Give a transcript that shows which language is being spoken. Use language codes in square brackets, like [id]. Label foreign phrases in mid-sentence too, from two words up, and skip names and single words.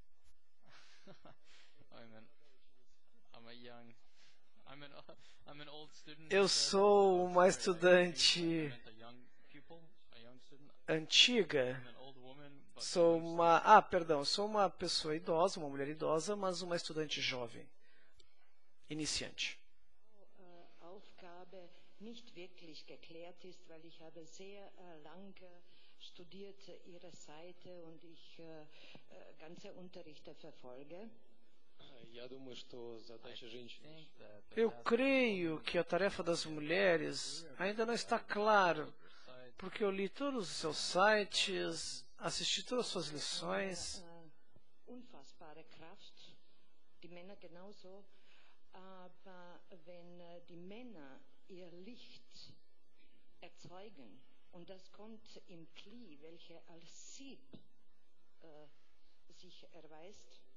[pt] Eu sou uma estudante antiga. Sou uma pessoa idosa, uma mulher idosa, mas uma estudante jovem, iniciante. [de] Nicht wirklich geklärt ist, weil ich habe sehr lang studiert Ihre Seite und ich ganze Unterrichte verfolge. [pt] Eu creio que a tarefa das mulheres ainda não está clara, porque eu li todos os seus sites, assisti todas as suas lições. [de] Unfassbare Kraft, die Männer genauso, aber wenn die Männer ihr Licht erzeugen und das kommt im Kli, welche als Sieb sich erweist.